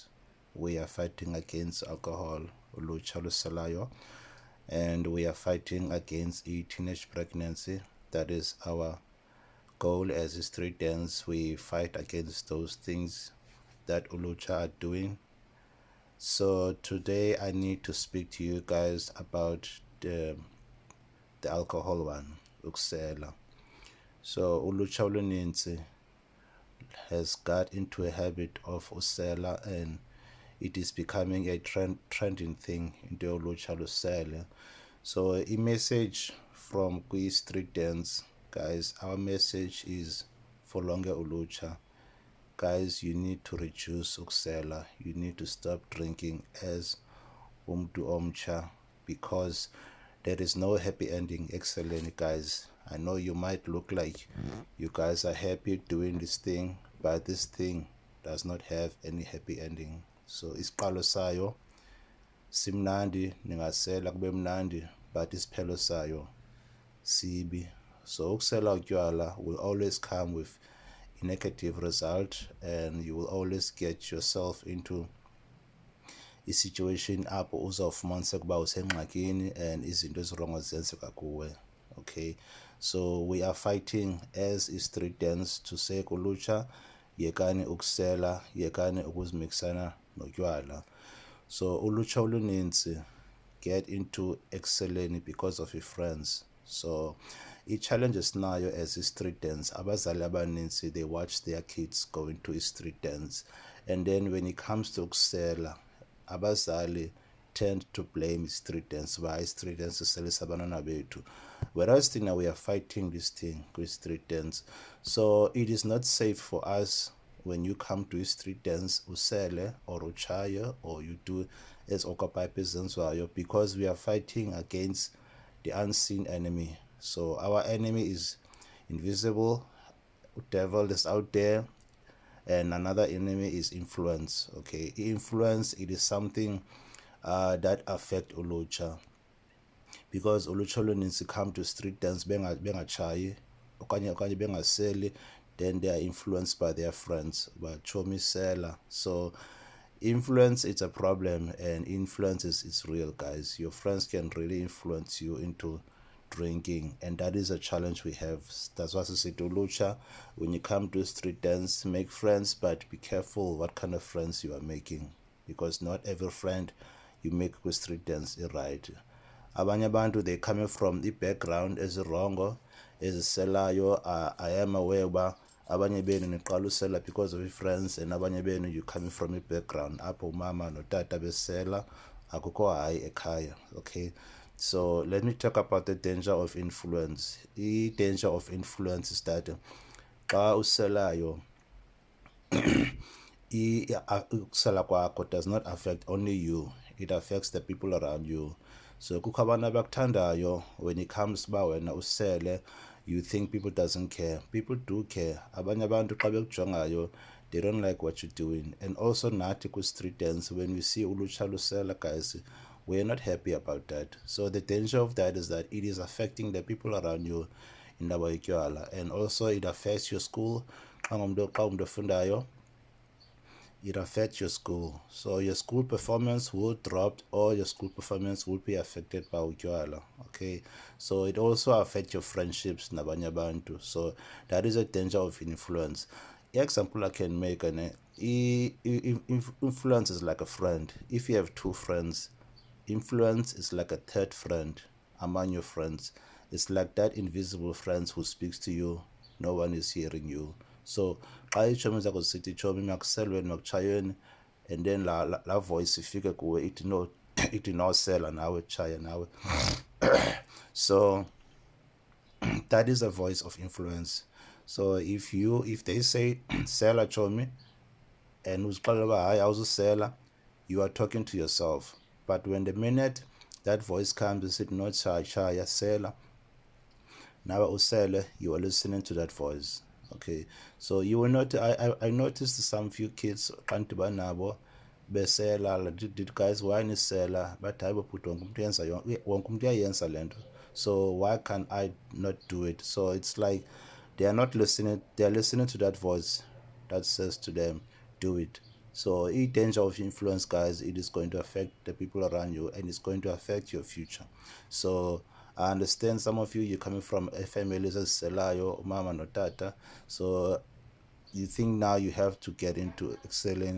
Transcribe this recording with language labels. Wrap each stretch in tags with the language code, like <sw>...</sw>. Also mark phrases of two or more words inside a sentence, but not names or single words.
<en>We are fighting against alcohol,</en> <xh>ulucha lusalayo,</xh> <en>and we are fighting against teenage pregnancy. That is our goal as a street dance. We fight against those things that ulucha are doing. So today I need to speak to you guys about the alcohol one, ukusela. So</en> <xh>ulucha oluninzi</xh> <en>has got into a habit of usela, and it is becoming a trending thing into</en> <xh>ulucha lusele.</xh> <en>So a message from street dance, guys. Our message is for longer ulucha. Guys, you need to reduce ukusela. You need to stop drinking as</en> <xh>umdu omcha,</xh> <en>because there is no happy ending. Excellent, guys. I know you might look like you guys are happy doing this thing, but this thing does not have any happy ending.</en> <xh>So isiqalo sayo simnandi, ningasela kube mnandi,</xh> <en>but</en> <xh>isiphelo sayo sibi.</xh> <en>So</en> <xh>ukusela utywala</xh> <en>will always come with a negative result, and you will always get yourself into a situation</en> <xh>apho uzawufumanisa ukuba usengxakini</xh> <en>and</en> <xh>izinto ezirongo zenzeka kuwe.</xh> <en>Okay, so we are fighting as street dance to say</en> <xh>kulucha, yekani ukusela, yekani ukuzimixana notywala.</xh> <en>So</en> <xh>ulucha oluninzi</xh> <en>get into excelling because of your friends. So</en> <xh>i-challenge esinayo</xh> <en>as i-street dance,</en> <xh>abazali abaninzi,</xh> <en>they watch their kids going to street dance, and then when it comes to ukusela, abazali tend to blame street dance. Why street dance</en> <xh>iselisa abantwana bethu,</xh> <en>whereas thina we are fighting this thing with street dance. So it is not safe for us when you come to street dance usele or uchaye or you do as</en> <xh>okapipe zenziwayo,</xh> <en>because we are fighting against the unseen enemy. So our enemy is invisible, the devil is out there, and another enemy is influence. Okay, influence, it is something that affect ulucha, because</en> <xh>ulucha oluninzi</xh> <en>come to street dance</en> <xh>bengachayi okanye bengaseli,</xh> <en>then they are influenced by their friends, but</en> <xh>chomi sela.</xh> <en>So influence, it's a problem, and influence is real, guys. Your friends can really influence you into drinking, and that is a challenge we have. That's why I say to ulucha, when you come to street dance, make friends, but be careful what kind of friends you are making, because not every friend you make with street dance is right.</en> <xh>Abanye abantu,</xh> <en>they coming from the background</en> <xh>ezirongo eziselayo.</xh> <en>I am aware</en> <xh>uba abanye benu niqala usela</xh> <en>because of your friends, and</en> <xh>abanye benu</xh> <en>you coming from a background</en> <xh>apho umama notata besela, akukho hayi ekhaya.</xh> <en>Okay, so let me talk about the danger of influence. The danger of influence is that</en> <xh>xa uselayo, ukusela kwakho</xh> <en>does not affect only you, it affects the people around you.</en> <xh>So kukho abantu abakuthandayo</xh> <en>when it comes</en> <xh>ba wena usele,</xh> <en>you think people doesn't care. People do care.</en> <xh>Abanye abantu xa bekujongayo,</xh> <en>they don't like what you're doing. And also</en> <xh>nathi ku</xh> <en>street dance, when we see</en> <xh>ulucha lusela,</xh> <en>guys, we're not happy about that. So the danger of that is that it is affecting the people around you in Nabayukyala, and also it affects your school. It affects your school. So your school performance will drop, or your school performance will be affected by utywala. Okay, so it also affects your friendships</en> <xh>nabanye abantu.</xh> <en>So that is a danger of influence. Example I can make, influence is like a friend. If you have two friends, influence is like a third friend among your friends. It's like that invisible friend who speaks to you, no one is hearing you.</en> <xh>So xa iitshomi zakho zisithi tshomi makuselweni makuchayweni,</xh> <en>and then la voice</en> <xh>ifike kuwe ithi no, ithi no sela nawe chaya nawe.</xh> <en>So that is a voice of influence. So if they say</en> <xh>sela chomi,</xh> <en>and</en> <xh>uzixelela uba hayi awuzusela,</xh> <en>you are talking to yourself. But when the minute that voice comes and said no</en> <xh>chaya sela,</xh> <en>now usele, you are listening to that voice. Okay, so you will not. I noticed some few kids</en> <xh>kanti banabo besela</xh> <en>did guys why nisela but</en> <xh>hayi bobhuti wonke umuntu uyayenza lento,</xh> <en>so why can I not do it? So it's like they are not listening, they are listening to that voice that says to them, do it. So in danger of influence, guys, it is going to affect the people around you and it's going to affect your future. So I understand some of you, you're coming from a family as</en> <xh>selayo mama no tata,</xh> <en>so you think now you have to get into excelling.</en>